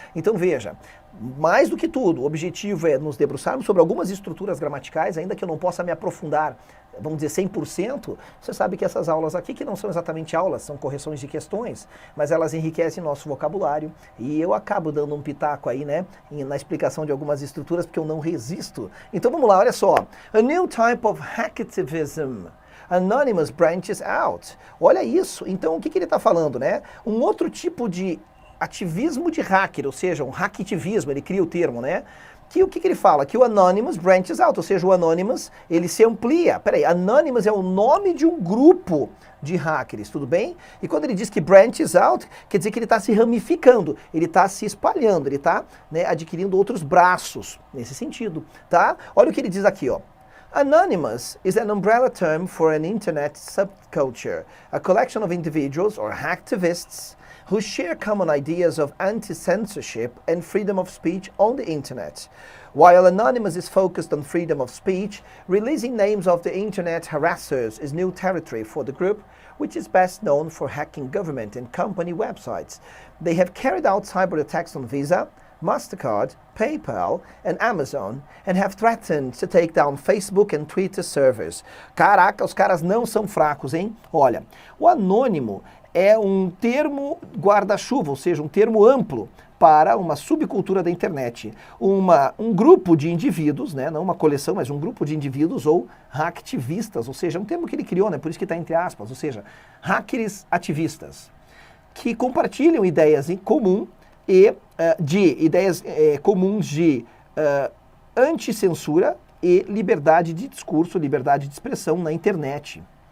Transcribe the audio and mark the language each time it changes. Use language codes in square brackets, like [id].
[pt] Então veja, mais do que tudo, o objetivo é nos debruçarmos sobre algumas estruturas gramaticais, ainda que eu não possa me aprofundar, vamos dizer 100%, você sabe que essas aulas aqui, que não são exatamente aulas, são correções de questões, mas elas enriquecem nosso vocabulário e eu acabo dando um pitaco aí, né, na explicação de algumas estruturas, porque eu não resisto. Então vamos lá, olha só. [en] A new type of hacktivism. Anonymous branches out. [pt] Olha isso. Então, o que ele está falando, né? Um outro tipo de ativismo de hacker, ou seja, um hacktivismo, ele cria o termo, né? Que o que ele fala? Que o Anonymous branches out, ou seja, o Anonymous, ele se amplia. Peraí, Anonymous é o nome de um grupo de hackers, tudo bem? E quando ele diz que branches out, quer dizer que ele está se ramificando, ele está se espalhando, ele está, né, adquirindo outros braços, nesse sentido, tá? Olha o que ele diz aqui, ó. [en] Anonymous is an umbrella term for an internet subculture, a collection of individuals or hacktivists who share common ideas of anti-censorship and freedom of speech on the internet. While Anonymous is focused on freedom of speech, releasing names of the internet harassers is new territory for the group, which is best known for hacking government and company websites. They have carried out cyber attacks on Visa, Mastercard, PayPal, and Amazon, and have threatened to take down Facebook and Twitter servers. [pt] Caraca, os caras não são fracos, hein? Olha, o anônimo é um termo guarda-chuva, ou seja, um termo amplo para uma subcultura da internet. Um grupo de indivíduos, né, não uma coleção, mas um grupo de indivíduos ou hacktivistas, ou seja, um termo que ele criou, né, por isso que está entre aspas, ou seja, hackers ativistas, que compartilham ideias em comum e ideias comuns de anticensura e liberdade de discurso, liberdade de expressão na internet.